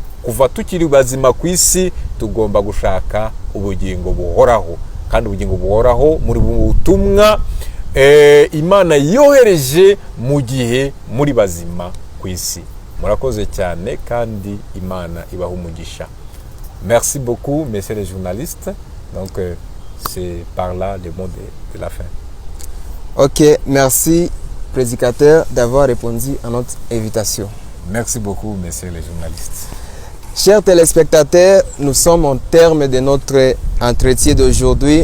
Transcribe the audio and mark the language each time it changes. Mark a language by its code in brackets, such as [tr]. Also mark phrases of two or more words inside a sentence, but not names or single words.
[rw] Kuva tukiri bazima ku isi tugomba gushaka ubugingo buhoraho, kandi ubugingo buhoraho muri butumwa Imana yohereje mu gihe muri bazima ku isi. Murakoze cyane kandi Imana ibaha umugisha. [fr] Merci beaucoup, messieurs les journalistes. Donc c'est par là le mot de la fin. Ok, merci prédicateur, d'avoir répondu à notre invitation. Merci beaucoup, messieurs les journalistes. Chers téléspectateurs, nous sommes au terme de notre entretien d'aujourd'hui.